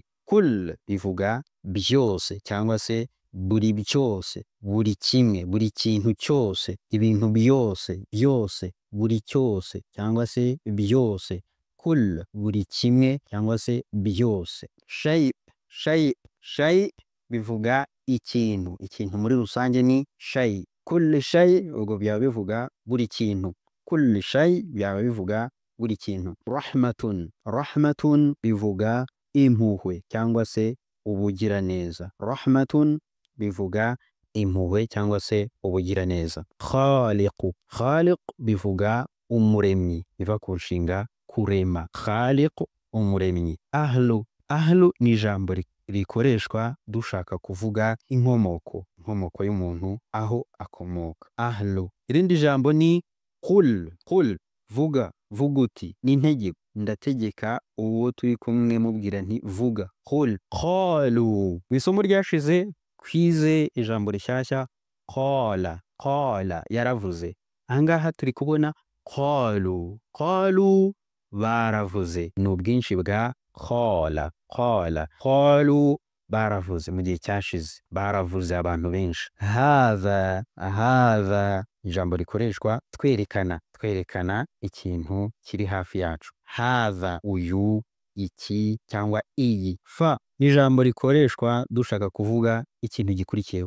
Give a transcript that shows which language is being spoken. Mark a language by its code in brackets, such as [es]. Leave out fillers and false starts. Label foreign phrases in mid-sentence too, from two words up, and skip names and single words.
[rw] Kul bivuga byose cyangwa se buri byose, buri kimwe, buri kintu cyose, ibintu byose, byose, buri cyose cyangwa se byose. Kul, buri kimwe cyangwa se byose. Shay, shay, shay bivuga ikintu. Ikintu muri rusange ni shay. [ar] كل شيء [rw] ubwo byaba bivuga buri kintu. [ar] كل شيء [rw] byaba bivuga buri kintu. Rahmatun. Rahmatun bivuga impuhwe cyangwa se ubugiraneza. Rahmatun bivuga impuhwe cyangwa se ubugiraneza. Khaliqu. Khaliq bivuga umuremyi, biva ku nshinga kurema. Khaliq, umuremyi. Ahlu. Ahlu ni ijambo rikoreshwa dushaka kuvuga inkomoko, inkomoko y'umuntu aho akomoka. Ahlu. Irindi jambo ni qul. Qul, vuga, vuguti, ni integeko. Ndategeka uwo turi kumwe mubwira nti vuga. [ar] قل. قالوا. [rw] Mu isomo ryashize kwize ijambo rishyashya qala. Qala, yaravuze. Ahangaha turi kubona qalu. Qalu, baravuze. Ni ubwinshi bwa qala. Qala. Qalu, baravuze mu gihe cyashize. Baravuze abantu benshi. Hadha. Hadha, ijambo rikoreshwa twerekana. Twerekana ikintu kiri hafi yacu. Hadha, uyu, iki cyangwa iyi. Fa ni ijambo rikoreshwa dushaka kuvuga ikintu gikurikiyeho.